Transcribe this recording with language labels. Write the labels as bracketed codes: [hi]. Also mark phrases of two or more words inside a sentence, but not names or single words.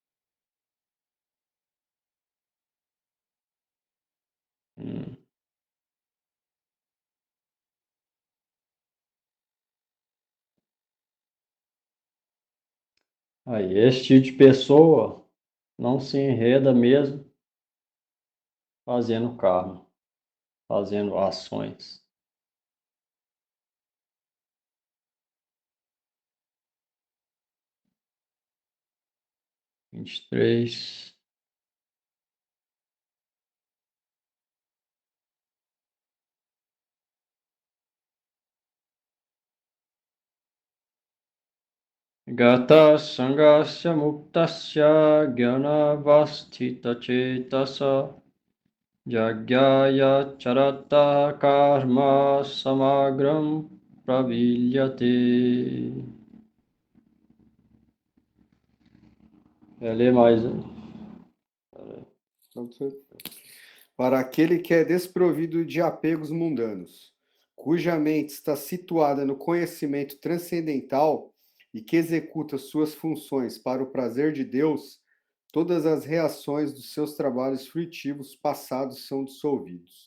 [pt] Aí, esse tipo de pessoa não se enreda mesmo fazendo karma, fazendo ações. Vinte e três. [sa] गत सङ्गस्य मुक्तस्य ज्ञानावस्थित चेतसः यज्ञाय आचरतः कर्म समग्रं प्रविलीयते. [pt] Quer ler mais? Para aquele que é desprovido de apegos mundanos, cuja mente está situada no conhecimento transcendental e que executa suas funções para o prazer de Deus, todas as reações dos seus trabalhos fruitivos passados são dissolvidos.